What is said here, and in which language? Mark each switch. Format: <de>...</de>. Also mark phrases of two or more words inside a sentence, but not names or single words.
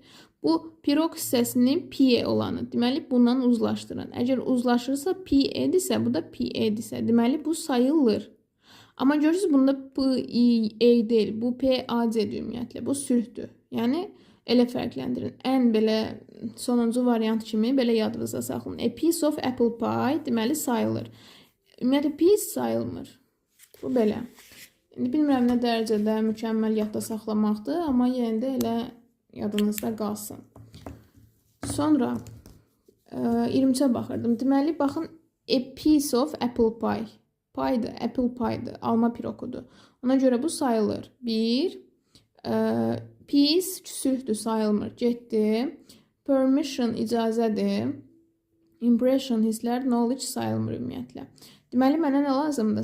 <az>Bu pirog hissəsinin pie olanı. Deməli, bundan uzlaşdırın. Əgər uzlaşırsa piedirsə, bu da piedirsə. Deməli, bu sayılır. Amma görürsünüz, bunda p-i-e deyil. Bu p-a-c-dir ümumiyyətlə. Bu sülhdür. Yəni, elə fərqləndirin. Ən belə sonuncu variant kimi belə yadınızda saxlayın.</az> <en>A piece of apple pie</en> <az>deməli sayılır. Ümumiyyətlə, piece sayılmır. Bu belə. İndi bilmirəm nə dərəcədə mükəmməl yadda saxlamaqdır, amma yenə də elə yadınızda qalsın. Sonra 23-ə baxırdım. Deməli, baxın,</az> <en>a piece of apple pie.</en> <az>Pie'dir,</az> <en>apple pie'dir,</en> <az>alma pirokudur. Ona görə bu sayılır. Bir, piece sülhdür, sayılmır. Getdi. Permission icazədir. Impression hisslər, knowledge sayılmır ümumiyyətlə. Deməli, mənə nə lazımdır?</az>